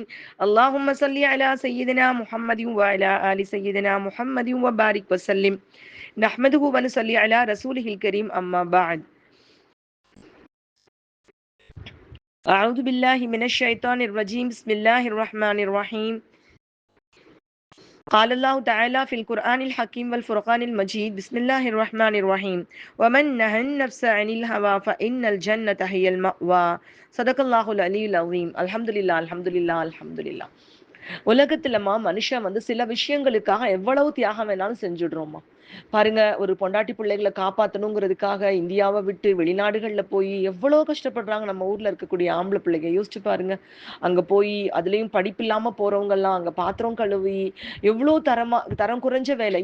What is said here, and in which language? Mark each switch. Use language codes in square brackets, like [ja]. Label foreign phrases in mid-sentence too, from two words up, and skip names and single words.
[ar] اللهم صل على سيدنا محمد و على آل سيدنا محمد و بارك وسلم. نحمده و نصلي على رسوله الكريم. أما بعد. أعوذ بالله من الشيطان الرجيم. بسم الله الرحمن الرحيم. قال الله تعالى في القرآن الحكيم والفرقان المجيد. بسم الله الرحمن الرحيم. ومن نهى النفس عن الهوى فإن الجنة هي المأوى. صدق الله العلي العظيم. الحمد لله الحمد لله الحمد لله. [ta] உலகத்துலமா மனுஷன் சில விஷயங்களுக்காக எவ்வளவு தியாகம் வேணாலும் செஞ்சுடுறோமா. பாருங்க, ஒரு பொண்டாட்டி பிள்ளைகளை காப்பாற்றணுங்கிறதுக்காக இந்தியாவை விட்டு வெளிநாடுகள்ல போய் எவ்வளவு கஷ்டப்படுறாங்க. நம்ம ஊர்ல இருக்கக்கூடிய ஆம்பளை பிள்ளைங்க யோசிச்சு பாருங்க. அங்க போய் அதுலயும் படிப்பு இல்லாம போறவங்க எல்லாம் அங்க பாத்திரம் கழுவி எவ்வளவு தரம் குறைஞ்ச வேலை.